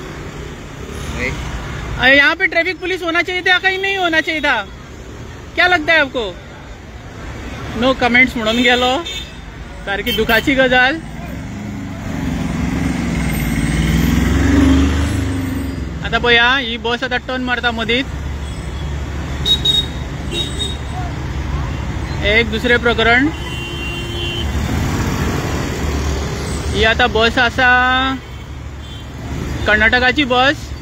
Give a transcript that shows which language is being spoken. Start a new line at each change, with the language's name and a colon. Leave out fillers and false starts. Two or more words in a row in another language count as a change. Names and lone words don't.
Hindi: यहाँ पे ट्रैफिक पुलिस होना चाहिए था, कहीं नहीं होना चाहिए था? क्या लगता है आपको?
English: no comments
Konkani: म्हणून गेलो, सारखी दुखाची गजाल। आता पळया ही बस आता टर्न मारता मदीत। एक दुसरे प्रकरण ही आता बस आसा कर्नाटकाची बस।